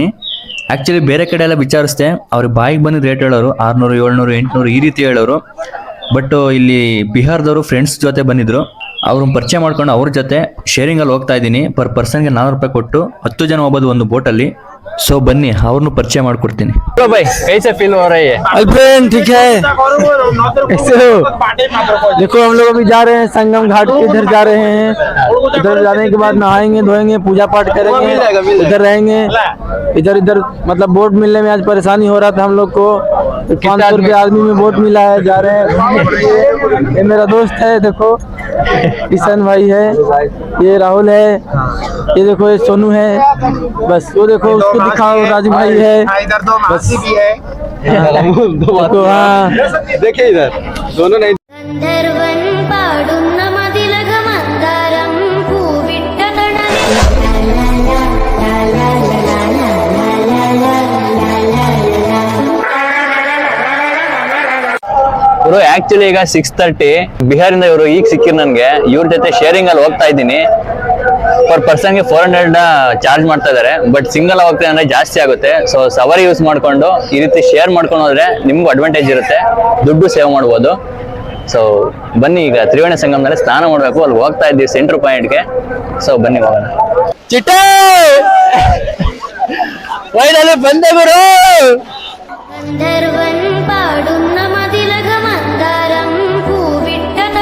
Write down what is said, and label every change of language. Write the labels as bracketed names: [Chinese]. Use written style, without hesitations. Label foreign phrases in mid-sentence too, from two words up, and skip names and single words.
[Kannada] ಆ್ಯಕ್ಚುಲಿ ಬೇರೆ ಕಡೆ ಎಲ್ಲ ವಿಚಾರಿಸ್ದೆ, ಅವ್ರಿಗೆ ಬಾಯಿಗೆ ಬಂದು ರೇಟ್ ಹೇಳೋರು 600, 700, 800 ಈ ರೀತಿ ಹೇಳೋರು. ಬಟ್ ಇಲ್ಲಿ ಬಿಹಾರದವರು ಫ್ರೆಂಡ್ಸ್ ಜೊತೆ ಬಂದಿದ್ರು, ಅವ್ರನ್ನ ಪರಿಚಯ ಮಾಡ್ಕೊಂಡು ಅವ್ರ ಜೊತೆ ಶೇರಿಂಗಲ್ಲಿ ಹೋಗ್ತಾ ಇದ್ದೀನಿ. [English] per person [Kannada] 400 ರೂಪಾಯಿ ಕೊಟ್ಟು 10 ಜನ ಹೋಗ್ಬೋದು ಒಂದು ಬೋಟಲ್ಲಿ. ಸೊ ಬನ್ನಿ ಅವ್ರನ್ನೂ ಪರಿಚಯ ಮಾಡ್ಕೊಡ್ತೀನಿ. [Hindi] भाई कैसे फील हो रही है? ठीक है। देखो हम लोग अभी जा रहे हैं संगम घाट के, इधर जा रहे हैं। इधर जाने के बाद नहाएंगे धोएंगे, पूजा पाठ करेंगे, इधर रहेंगे। इधर मतलब बोट मिलने में आज परेशानी हो रहा था हम लोग को। 500 रुपये आदमी में बोट मिला है, जा रहे हैं। ये मेरा दोस्त है, देखो किशन भाई है, ये राहुल है, ये देखो ये सोनू है। बस वो देखो उसको दिखाओ, राजू भाई है, बस भी है। देखो हाँ, देखिए इधर दोनों नहीं. [Malayalam] ഗന്ധർവൻ പാടുന്ന മതിലക മന്ദാരം പൂവിട്ട [Kannada] ಗುರು ಆಕ್ಚುಲಿ ಈಗ 6:30 ಬಿಹಾರಿಂದ ಇವರು ಈಗ ಸಿಕ್ಕಿರ್ ನನ್ಗೆ. ಇವ್ರ ಜೊತೆ ಶೇರಿಂಗ್ ಅಲ್ಲಿ ಹೋಗ್ತಾ ಇದ್ದೀನಿ. [English] per person [Kannada] 400 ಚಾರ್ಜ್ ಮಾಡ್ತಾ ಇದಾರೆ. [English] but single [Kannada] ಹೋಗ್ತಾ ಅಂದ್ರೆ ಜಾಸ್ತಿ ಆಗುತ್ತೆ. ಸೊ ಸವಾರಿ ಯೂಸ್ ಮಾಡ್ಕೊಂಡು ಈ ರೀತಿ ಶೇರ್ ಮಾಡ್ಕೊಂಡು ಹೋದ್ರೆ ನಿಮ್ಗೂ ಅಡ್ವಾಂಟೇಜ್ ಇರುತ್ತೆ, ದುಡ್ಡು ಸೇವ್ ಮಾಡ್ಬೋದು. ಸೊ ಬನ್ನಿ, ಈಗ ತ್ರಿವೇಣಿ ಸಂಗಮದಲ್ಲಿ ಸ್ನಾನ ಮಾಡ್ಬೇಕು, ಅಲ್ಲಿ ಹೋಗ್ತಾ ಇದ್ದೀವಿ [English] centre point. [Kannada] ಸೊ ಬನ್ನಿ ಹೋಗೋಣ. ಚಿಟ್ಟೆ ಫೈನಲಿ ಬಂದೆ ಗುರು. [Malayalam] ഗന്ധർവൻ പാടുന്ന മതിലക മന്ദാരം പൂവിട്ട